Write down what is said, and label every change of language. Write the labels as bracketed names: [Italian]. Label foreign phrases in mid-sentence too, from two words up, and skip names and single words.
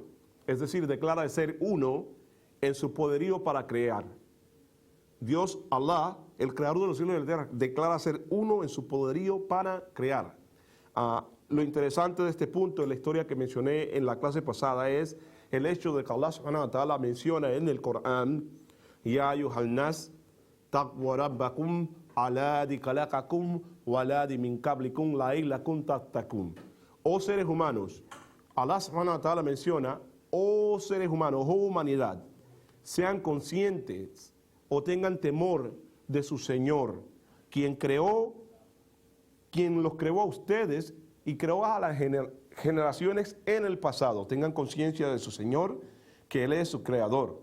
[Spanish] Es decir, declara de ser uno en su poderío para crear. Dios, Allah, el creador de los cielos y de la tierra, declara ser uno en su poderío para crear. Lo interesante de este punto, en la historia que mencioné en la clase pasada, es el hecho de que Allah [Arabic] سبحانه وتعالى [Spanish] menciona en el Corán, [Arabic] يا أيها الناس اتقوا ربكم الذي خلقكم والذين من قبلكم لعلكم تتقون. [Spanish] Oh seres humanos, Allah [Arabic] سبحانه وتعالى [Spanish] menciona, oh seres humanos, oh humanidad, sean conscientes o tengan temor de su Señor, quien los creó a ustedes y creó a las generaciones en el pasado. Tengan conciencia de su Señor, que Él es su creador.